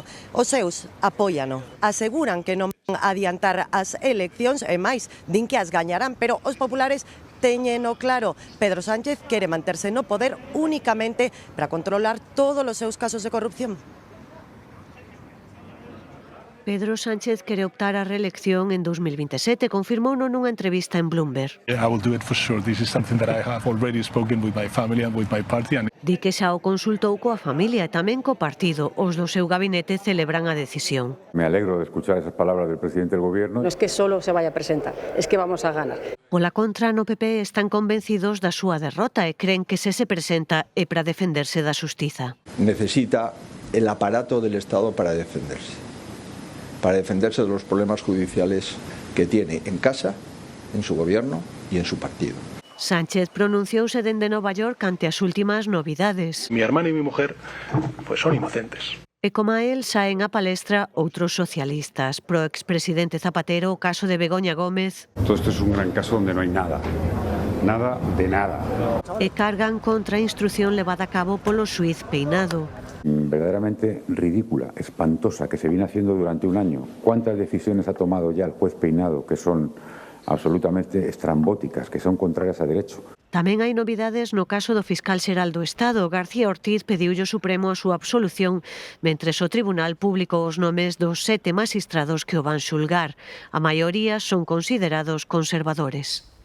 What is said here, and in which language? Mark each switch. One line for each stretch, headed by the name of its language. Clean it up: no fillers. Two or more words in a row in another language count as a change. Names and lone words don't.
Galician: Os seus apóiano, aseguran que non van a adiantar as eleccións e máis, din que as gañarán, pero os populares teñeno claro. Pedro Sánchez quere manterse no poder únicamente para controlar todos os seus casos de corrupción. Pedro Sánchez quere optar á reelección en 2027, confirmouno nunha entrevista en Bloomberg.
English: I will do it for sure. This is something that I have already spoken with my family and with my party.
Galician: Di que xa o consultou coa familia e tamén co partido. Os do seu gabinete celebran a decisión.
Spanish: Me alegro de escuchar esas palabras del presidente del gobierno. No es que solo se vaya a presentar, es que vamos a ganar.
Galician: Pola contra, no PP están convencidos da súa derrota e creen que se presenta é para defenderse da xustiza.
Spanish: Necesita el aparato del Estado para defenderse de los problemas judiciales que tiene en casa, en su gobierno y en su partido.
Galician: Sánchez pronunciouse dende Nova York ante as últimas novidades.
Spanish: Mi hermano y mi mujer pues son inocentes.
Galician: E como a él saen a palestra outros socialistas. Pro expresidente Zapatero, o caso de Begoña Gómez.
Spanish: Todo esto es un gran caso donde no hay nada. Nada de nada.
Galician: E cargan contra a instrucción levada a cabo polo xuíz Peinado.
Spanish: Verdaderamente ridícula, espantosa, que se viene haciendo durante un año. ¿Cuántas decisiones ha tomado ya el juez Peinado que son absolutamente estrambóticas, que son contrarias a derecho?
Galician: Tamén hai novidades no caso do fiscal xeral do Estado. García Ortiz pediulle ao Supremo a súa absolución, mentres o Tribunal publicou os nomes dos 7 magistrados que o van xulgar. A maioría son considerados conservadores.